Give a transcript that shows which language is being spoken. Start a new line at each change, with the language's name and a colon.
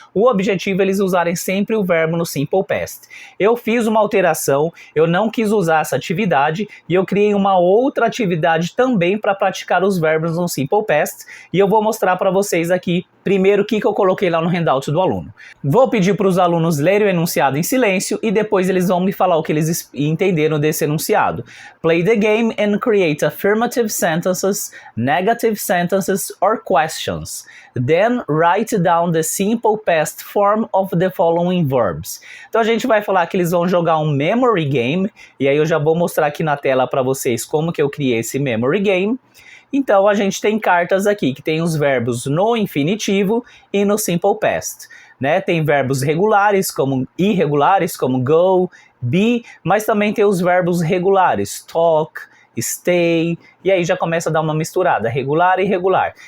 Portuguese: O objetivo é eles usarem sempre o verbo no simple past. Eu fiz uma alteração, eu não quis usar essa atividade e eu criei uma outra atividade também para praticar os verbos no simple past e eu vou mostrar para vocês aqui primeiro o que eu coloquei lá no handout do aluno. Vou pedir para os alunos lerem o enunciado em silêncio e depois eles vão me falar o que eles entenderam desse enunciado.
English: Play the game and create affirmative sentences, negative sentences or questions. Then write down the simple past form of the following verbs.
Portuguese: Então a gente vai falar que eles vão jogar um memory game, e aí eu já vou mostrar aqui na tela para vocês como que eu criei esse memory game. Então a gente tem cartas aqui que tem os verbos no infinitivo e no simple past, né? Tem verbos regulares como irregulares como go, be, mas também tem os verbos regulares, talk, stay, e aí já começa a dar uma misturada, regular e irregular.